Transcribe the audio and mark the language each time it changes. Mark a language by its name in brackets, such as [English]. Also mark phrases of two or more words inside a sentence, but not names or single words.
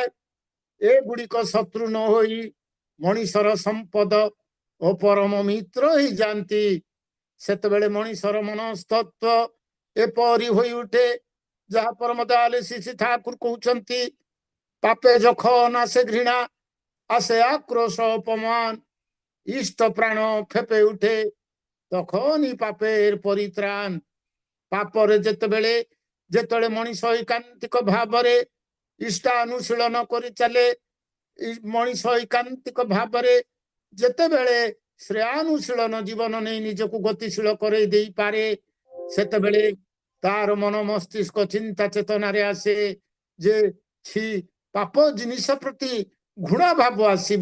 [Odia] ଏଗୁଡ଼ିକ ଶତ୍ରୁ ନ ହୋଇ ମଣିଷର ସମ୍ପଦ ଓ ପରମ ମିତ୍ର ହେଇଯାଆନ୍ତି। ସେତେବେଳେ ମଣିଷର ମନସ୍ତତ୍ଵ ଏପରି ହୋଇ ଉଠେ ଯାହା ପରମ ଦୟାଳୁ ଶ୍ରୀ ଠାକୁର କହୁଛନ୍ତି, ପାପେ [Bangla] ଯখন আসে ঘৃণা, আসে আক্রোশ অপমান, ইষ্ট প্রাণ ফেপে উঠে তখনই পাপের পরিত্রাণ। [Odia] ପାପରେ ଯେତେବେଳେ ମଣିଷ ଏକାନ୍ତିକ ଭାବରେ ଇଷ୍ଟାନୁଶୀଳନ କରି ଚାଲେ, ମଣିଷ ଏକାନ୍ତିକ ଭାବରେ ଯେତେବେଳେ ଶ୍ରେୟାନୁଶୀଳନ ଜୀବନ ନେଇ ନିଜକୁ ଗତିଶୀଳ କରେଇ ଦେଇପାରେ, ସେତେବେଳେ ତାର ମନ ମସ୍ତିଷ୍କ ଚିନ୍ତା ଚେତନାରେ ଆସେ ଯେ ଛି ପାପ ଜିନିଷ ପ୍ରତି ଘୃଣା ଭାବ ଆସିବ।